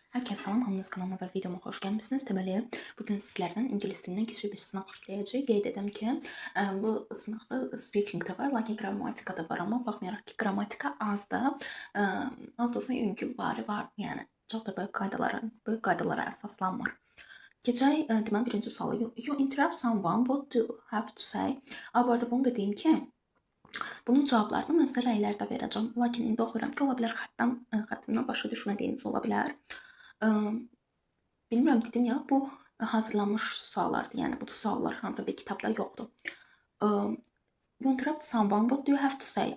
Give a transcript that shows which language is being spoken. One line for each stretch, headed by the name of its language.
Azerbaijani: Herkese salam, hamınız kanalıma və videoma xoş gəlmişsiniz. Deməli, bugün sizlərdən ingilis dilindən kiçik bir sınaq işləyəcəyik. Qeyd edəm ki, bu sınaqda speaking də var, lakin qrammatika da var. Amma baxmayaraq ki, qrammatika azdır, az da olsa yüngülvari var. Yəni, çox da böyük qaydalara əsaslanmır. Keçək, deməli, birinci sualı.
English: You interrupt someone, what do you have to say?
Azerbaijani: Bu arada bunu da deyim ki, bunun cavablarını mən sizə rəylərdə verəcəm. Lakin indi oxuyuram ki, ola bilər xəttimdən başa düşmədiyiniz ola bilər. Bilmirəm, dedim ya, bu hazırlanmış suallardır. Yəni, bu suallar hansısa bir kitabda yoxdur.
English: You interrupt someone, what do you have to say?